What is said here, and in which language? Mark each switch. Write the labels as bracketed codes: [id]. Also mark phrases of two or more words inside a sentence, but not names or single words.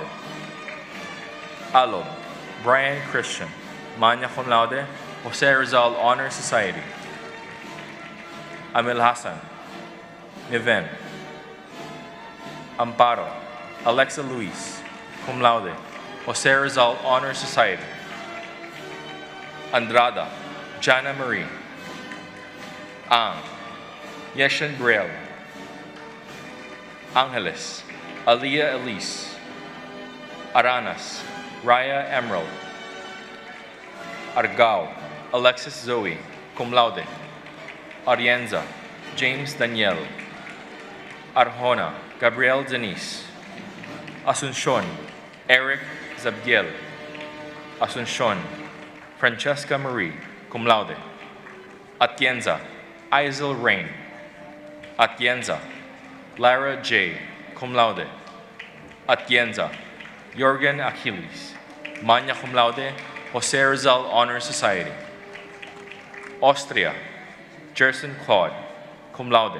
[en] Alob, Brian Christian, [la] magna cum laude, [en] Jose Rizal Honor Society. Amil Hassan, Niven. Amparo, Alexa Luis, [la] cum laude, [en] Jose Rizal Honor Society. Andrada, Jana Marie. Ang, Yeshan Braille. Angeles, Aliyah Elise. Aranas, Raya Emerald. Argao, Alexis Zoe, [la] cum laude. [en] Arienza, James Daniel. Arjona, Gabriel Denise. Asuncion, Eric Zabdiel. Asuncion, Francesca Marie, [la] cum laude. [en] Atienza, Isel Rain. Atienza, Lara J., [la] cum laude. [en] Atienza, Jorgen Achilles, [la] magna cum laude, [en] Jose Rizal Honor Society. Austria, Jerson Claude, [la] cum laude.